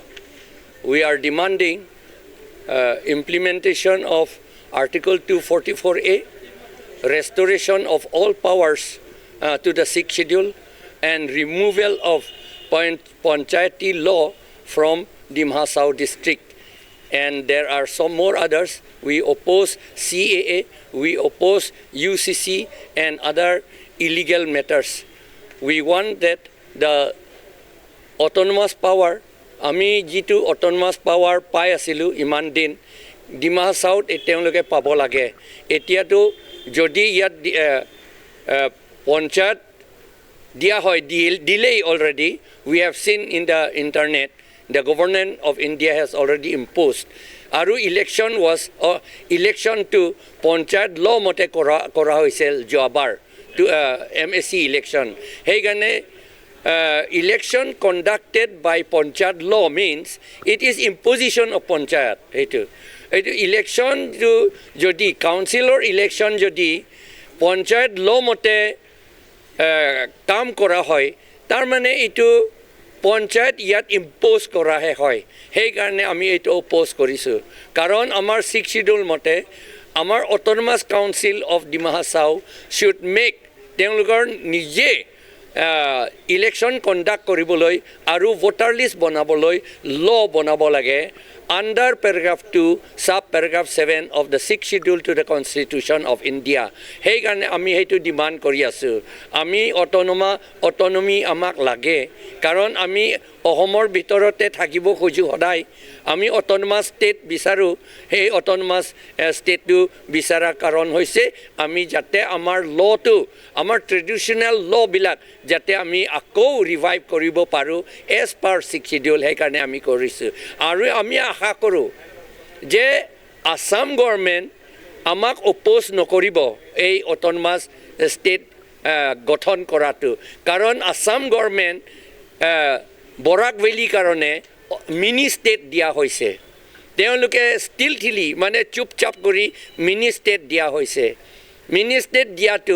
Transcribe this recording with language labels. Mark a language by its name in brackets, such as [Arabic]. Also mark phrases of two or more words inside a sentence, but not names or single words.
[English] We are demanding implementation of Article 244A, restoration of all powers to the 6th schedule, and removal of Panchayati law from Dima Hasao district. And there are some more others. We oppose CAA, we oppose UCC and other illegal matters. We want that the autonomous power, [Assamese] আমি যিটো [English] autonomous power [Assamese] পাই আছিলোঁ ইমান দিন, ডিমা হাছাওত তেওঁলোকে পাব লাগে. এতিয়াতো যদি ইয়াত পঞ্চায়ত দিয়া হয় [English] delay already. We have seen in the internet. The government of India has already imposed. Aru election was election to Panchayat law [Assamese] মতে কৰা হৈছিল যোৱাবাৰ তো [English] MSC election. [Assamese] হেই গানে [English] election conducted by Panchayat law means it is imposition of Panchayat. [Assamese] ইলেকশ্যন তো যদি [English] councilor election [Assamese] jodi [English] Panchayat law [Assamese] mote কাম কৰা হয়, তাৰ মানে এইটো পঞ্চায়ত ইয়াত ইম্পোজ কৰাহে হয়। সেইকাৰণে আমি এইটো অপোজ কৰিছোঁ, কাৰণ আমাৰ [English] 6th schedule [Assamese] মতে আমাৰ [English] autonomous council of Dima Hasao should make [Assamese] তেওঁলোকৰ নিজে [English] election conduct [Assamese] কৰিবলৈ আৰু [English] voter list [Assamese] বনাবলৈ ল বনাব লাগে [English] under paragraph 2 sub paragraph 7 of the 6th schedule to the constitution of India [Assamese] হেই কাৰণে আমি হেতু ডিমাণ্ড কৰি আছোঁ আমি অটোনমি আমাক লাগে কাৰণ আমি অসমৰ ভিতৰত থাকিব খোজোঁ সদায় আমি [English] autonomous state [Assamese] বিচাৰোঁ হেই [English] autonomous state [Assamese] টো বিচৰা কাৰণ হৈছে আমি যাতে আমাৰ ল টো আমাৰ [English] traditional law [Assamese] বিলাক যাতে আমি আকৌ ৰিভাইভ কৰিব পাৰোঁ [English] as per 6th schedule [Assamese] হেই কাৰণে আমি কৰিছোঁ আৰু আমি আশা কৰোঁ যে আসাম গভৰ্ণমেণ্ট আমাক অপ'জ নকৰিব এই [English] autonomous state [Assamese] গঠন কৰাটো কাৰণ আসাম গভৰ্ণমেণ্ট বৰাক ভেলীৰ কাৰণে [English] mini state [Assamese] দিয়া হৈছে তেওঁলোকে ষ্টিলথিলি মানে চুপচাপ কৰি [English] mini state [Assamese] দিয়া হৈছে [English] mini state [Assamese] দিয়াটো